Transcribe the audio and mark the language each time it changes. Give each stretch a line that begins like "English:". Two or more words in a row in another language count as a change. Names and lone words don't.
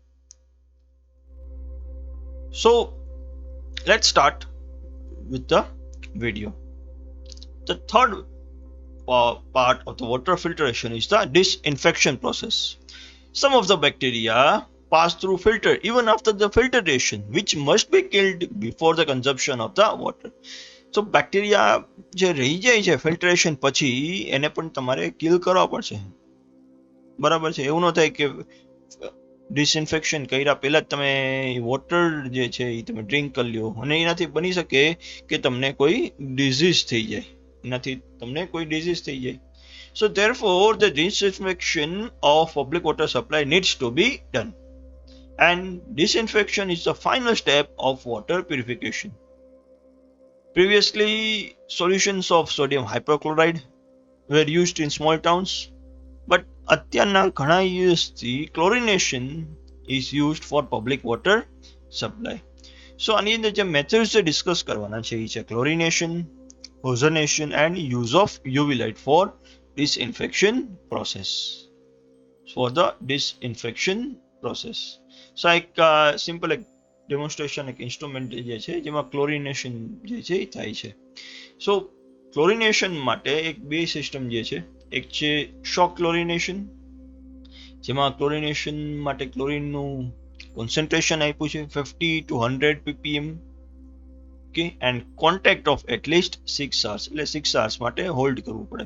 English: So let's start with the video. The third part of the water filtration is the disinfection process. Some of the bacteria pass through filter even after the filtration, which must be killed before the consumption of the water.
Gujarati: So બેક્ટેરિયા જે રહી જાય છે ફિલ્ટરેશન પછી એને પણ તમારે કિલ કરવા પડશે, બરાબર છે. એવું ન થાય કે ડિસઇન્ફેક્શન કર્યા પહેલા જ તમે વોટર જે છે એ તમે ડ્રિંક કરી લ્યો અને એનાથી બની શકે કે તમને કોઈ ડિઝીઝ થઈ જાય, એનાથી તમને કોઈ ડિઝીઝ થઈ જાય.
English: So therefore the disinfection of public water supply needs to be done, and disinfection is the final step of water purification. Previously, solutions of sodium hypochlorite were used in small towns, but
Gujarati: અત્યારના ઘણા યુએસથી
English: chlorination is used for public water supply. So
Gujarati: આની અંદર જે
English: methods discuss
Gujarati: કરવાના છે એ છે
English: chlorination, ozonation and use of UV light for disinfection process. For the disinfection process.
Gujarati: So એક simple ડેમોન્સ્ટ્રેશન એક ઇન્સ્ટ્રુમેન્ટ જે છે જેમાં ક્લોરિનેશન જે છે એ થાય છે. સો ક્લોરિનેશન માટે એક બે સિસ્ટમ જે છે, એક છે
English: shock chlorination,
Gujarati: જેમાં ક્લોરિનેશન માટે ક્લોરિનનું કોન્સન્ટ્રેશન આપ્યું છે
English: 50 to 100 ppm,
Gujarati: ઓકે,
English: and contact of at least 6 hours,
Gujarati: એટલે 6 hours માટે હોલ્ડ કરવું પડે.